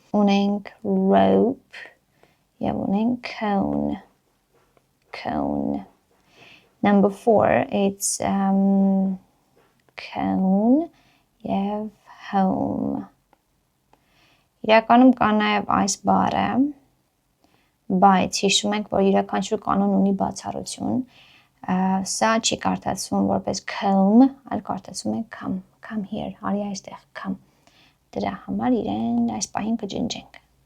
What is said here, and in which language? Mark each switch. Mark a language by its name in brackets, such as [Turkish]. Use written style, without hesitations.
[Armenian] Ունենք rope, եւ ունենք cone. [English] Number 4, it's cone եւ home. [Armenian] Իրականում կա նաեւ այս բառը, բայց հիշում եք, որ յուրաքանչյուր կանոն ունի բացառություն. Սա չի կարդացվում որպես comb, այլ կարդացվում է [English] come here, [Armenian] արի այստեղ, come. Դրա համար իրեն այս պահին կջնջենք.